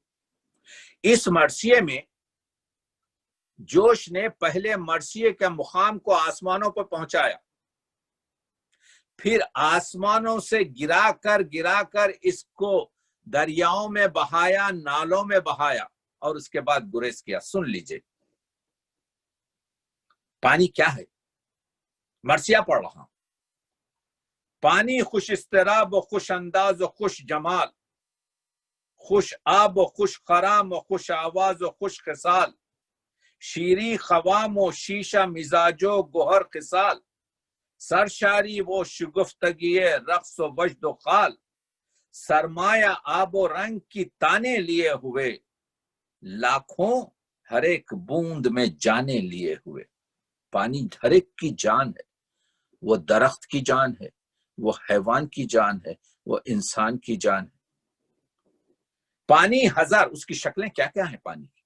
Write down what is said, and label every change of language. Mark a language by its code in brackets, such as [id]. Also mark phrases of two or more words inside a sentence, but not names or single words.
[ur] اس مرثیے میں جوش نے پہلے مرثیے کے مقام کو آسمانوں پر پہنچایا، پھر آسمانوں سے گرا کر اس کو دریاؤں میں بہایا، نالوں میں بہایا، اور اس کے بعد گریز کیا۔ سن لیجئے پانی کیا ہے، مرثیہ پڑھ رہا ہوں۔ پانی خوش اضطراب و خوش انداز و خوش جمال، خوش آب و خوش خرام و خوش آواز و خوش خصال، شیریں خوام و شیشہ مزاج و گوہر خصال، سرشاری و شگفتگی رقص و وجد و خال، سرمایہ آب و رنگ کی تانے لیے ہوئے، لاکھوں ہر ایک بوند میں جانے لیے ہوئے۔ پانی ہر ایک کی جان ہے، وہ درخت کی جان ہے، وہ حیوان کی جان ہے، وہ انسان کی جان ہے۔ پانی ہزار، اس کی شکلیں کیا کیا ہیں پانی کی؟